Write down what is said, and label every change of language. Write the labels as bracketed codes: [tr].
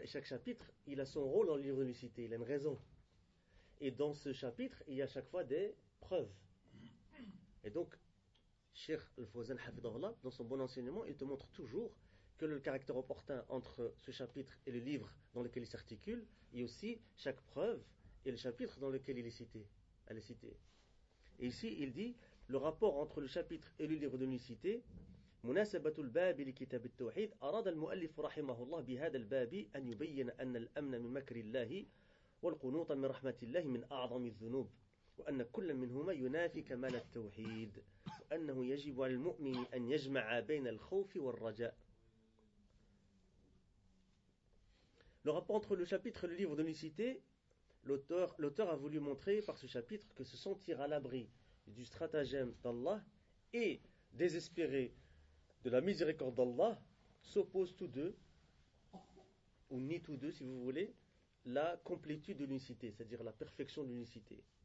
[fr] Et chaque chapitre, il a son rôle dans le livre de l'unicité. Il a une raison. Et dans ce chapitre, il y a à chaque fois des preuves. Et donc, Cheikh Al-Fawzan Hafidhahullah, dans son bon enseignement, il te montre toujours que le caractère opportun entre ce chapitre et le livre dans lequel il s'articule, et aussi chaque preuve et le chapitre dans lequel il est cité. Elle est citée. Et ici, il dit, le rapport entre le chapitre et le livre de l'unicité, [ar] مناسبه الباب لكتاب التوحيد اراد المؤلف رحمه الله بهذا الباب ان يبين ان الامن من مكر الله والقنوط من رحمه الله من اعظم الذنوب وان كل منهما ينافي كمال التوحيد وانه يجب على المؤمن ان يجمع بين الخوف والرجاء. [fr] Le rapport entre le chapitre et le livre de l'unicité, l'auteur a voulu montrer par ce chapitre que se sentir à l'abri du stratagème d'Allah et désespéré de la miséricorde d'Allah s'opposent tous deux, ou nient tous deux si vous voulez, la complétude de l'unicité, c'est-à-dire la perfection de l'unicité.